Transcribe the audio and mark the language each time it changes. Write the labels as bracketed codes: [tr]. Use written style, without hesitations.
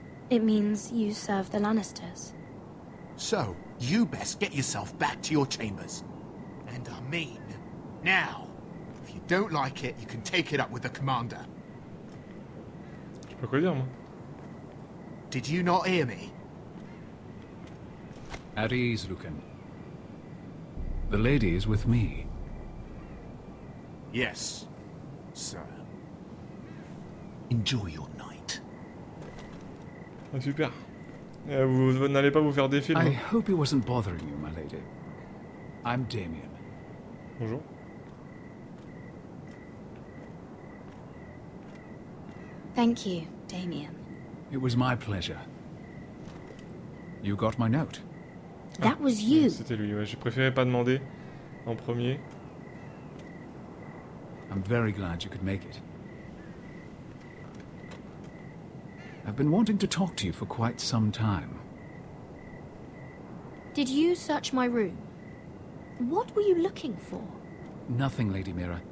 [en] It means you serve the Lannisters. So, you best get yourself back to your chambers. And I mean, now. If you don't like it, you can take it up with the commander. [fr] Je sais pas quoi dire, moi. [en] Did you not hear me? At ease, Lucan. The lady is with me. Yes, sir. Enjoy your night. [fr] Ah, super. Vous n'allez pas vous faire des films. [en] I hope he wasn't bothering you, my lady. I'm Damien. [fr] Bonjour. [en] Thank you, Damien. It was my pleasure. You got my note. That was you. [fr] C'était lui, ouais. J'ai préféré pas demander en premier. [en] I'm very glad you could make it. I've been wanting to talk to you for quite some time. Did you search my room? What were you looking for? Nothing, Lady Mira.